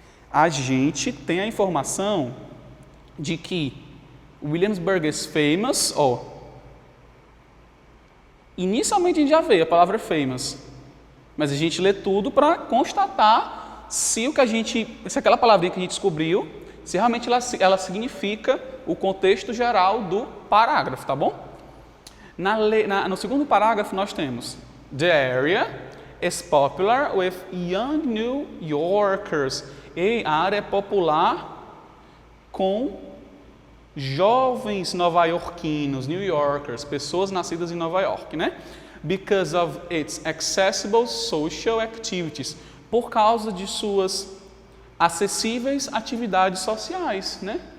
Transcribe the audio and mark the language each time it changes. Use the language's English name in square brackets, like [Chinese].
[Portuguese] A gente tem a informação de que [English] Williamsburg is famous, [Portuguese] inicialmente a gente já vê a palavra famous, mas a gente lê tudo para constatar se aquela palavrinha que a gente descobriu, se realmente ela significa o contexto geral do parágrafo, tá bom? No segundo parágrafo nós temos: [English] The area is popular with young New Yorkers. [Portuguese] E a área é popular com jovens nova-iorquinos, New Yorkers, pessoas nascidas em Nova York, né? [English] Because of its accessible social activities, [Portuguese] por causa de suas acessíveis atividades sociais, né?